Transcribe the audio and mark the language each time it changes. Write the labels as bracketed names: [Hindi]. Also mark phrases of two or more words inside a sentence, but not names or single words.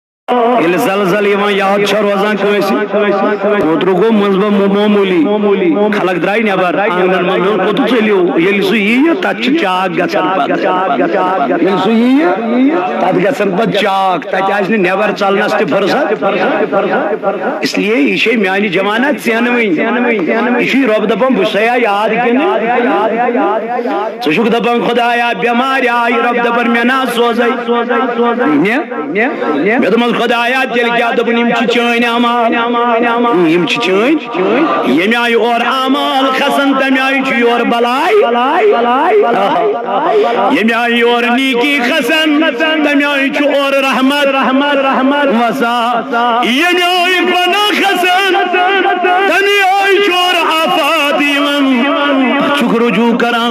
[Kashmiri] یل زلزل یوان یاد چھ روزان کٲنٛسہِ اوترٕ گوٚو منٛزٕ معموٗلی خلق درٛاے نٮ۪بر آنگنن منٛز کوٚت ژٔلِو ییٚلہِ سُہ یِیہِ تتھ چھِ چاک گژھان پتہٕ ییٚلہِ سُہ یِیہِ تتھ گژھان پتہٕ چاک تتہِ آسہِ نہٕ نٮ۪بر ژلنس تہِ فرصت [Urdu] اس لیے [Kashmiri] یہ چھے میانہِ جمانہ ژینوٕنۍ یہ چھُے رۄب دپان بہٕ چھُسا یاد کِنہٕ ژٕ چھُکھ دپان خدایا بٮ۪مارِ آیہِ رۄب دپان مےٚ نا سوزے مےٚ دوٚپمس خدایا تیٚلہِ کیٛاہ دوٚپُن یِم چھِ چٲنۍ اعمال یِم چھِ چٲنۍ ییٚمہِ آیہِ اورٕ اعمال کھسن تمہِ آیہِ چھُ یورٕ بلاے ییٚمہِ آیہِ یورٕ نیٖکی کھسن تمہِ آیہِ چھُ اورٕ رحمت وسا ییٚمہِ آیہِ گۄناہ کھسن تمہِ آیہِ چھُ اورٕ آفات یِوان چھُکھ رجوع کران